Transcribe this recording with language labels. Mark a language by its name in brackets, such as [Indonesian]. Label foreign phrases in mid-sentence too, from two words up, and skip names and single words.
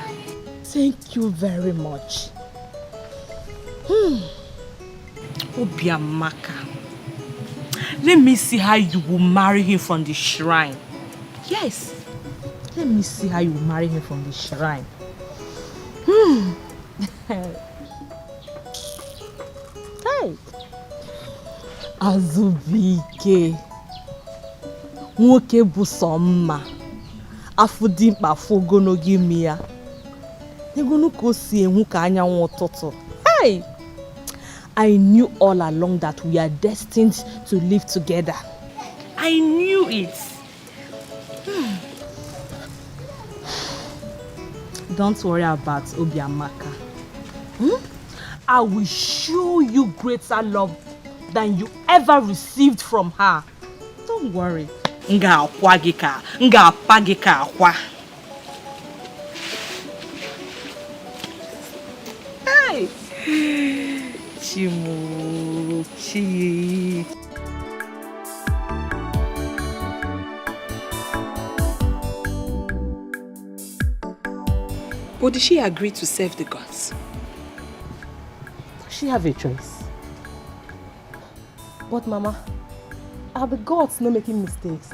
[English] Thank you very much. Obiamaka, let me see how you will marry him from the shrine. Yes, let me see how you will marry him from the shrine. [Igbo] Hey, Azubike, nwoke bụ sọ mma, afọ dị mkpa afọ ogologo imi ya. Egonu ka o si enwu ka anyanwụ ụtụtụ. [English] Hey! I knew all along that we are destined to live together. I knew it. Don't worry about Obiamaka. I will show you greater love than you ever received from her. Don't worry. [Igbo] Nga akwa gị ka, nga apa gị ka akwa. [English] Hey! Chimuchi. But did she agree to serve the gods? Does she have a choice? But Mama, are the gods not making mistakes?